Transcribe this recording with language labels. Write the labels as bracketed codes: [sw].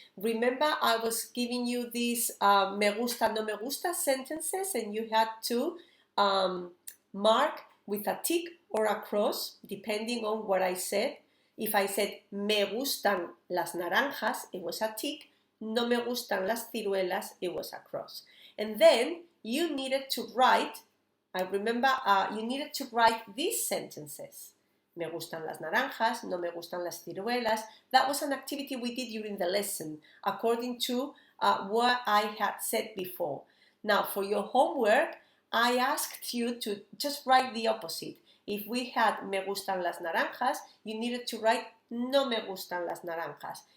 [en] Remember, I was giving you these [es] me gusta, no me gusta [en] sentences, and you had to mark with a tick or a cross, depending on what I said. If I said [es] me gustan las naranjas, [en] it was a tick. [es] No me gustan las ciruelas, [en] it was a cross. And then you needed to write, I remember you needed to write these sentences. [es] Me gustan las naranjas, no me gustan las ciruelas. [en] That was an activity we did during the lesson, according to what I had said before. Now, for your homework, I asked you to just write the opposite. If we had [es] me gustan las naranjas, [en] you needed to write [es] no me gustan las naranjas.